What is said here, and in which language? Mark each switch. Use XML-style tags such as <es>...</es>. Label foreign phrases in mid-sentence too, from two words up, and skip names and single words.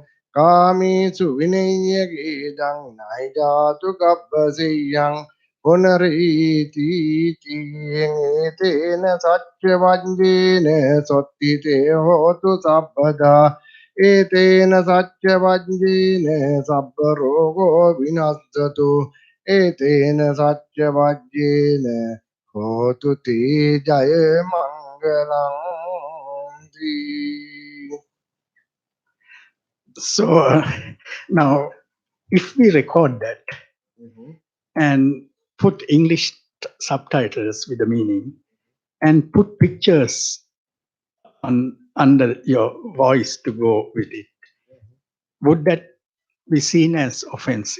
<pi>kamesu vinaya gedang naijatu gabbasiyang punariti tena satyavanjena sottite hotu sabbada etena satyavanjena sabbarogo vinassatu etena satyavajjena hotu te jaya mangalam.</pi> <en>So now, if we record that and put English subtitles with the meaning and put pictures under your voice to go with it, would that be seen as offensive?</en>